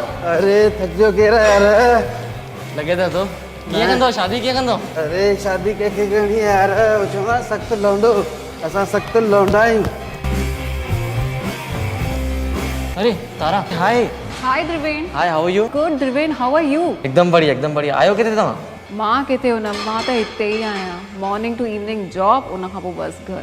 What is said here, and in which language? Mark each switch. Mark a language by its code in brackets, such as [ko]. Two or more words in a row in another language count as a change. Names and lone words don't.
[sd] अरे थक जो कहिड़ा यार। लगे था तो कीअं कंदो शादी कीअं कंदो? अरे शादी कंहिंखे करणी आहे यार, चवां सख़्तु लौंडो, असां सख़्तु लौंडा आहियूं। अरे तारा, हाय हाय द्रिवेन। हाय, [en] How are you? Good द्रिवेन, how are you? [hi] एकदम बढ़िया एकदम बढ़िया। [sd] आयो किथे तव्हां? मां किथे हुनम, मां त हिते ई आहियां। [en] morning to evening job, [sd] उन खां पोइ बस घर।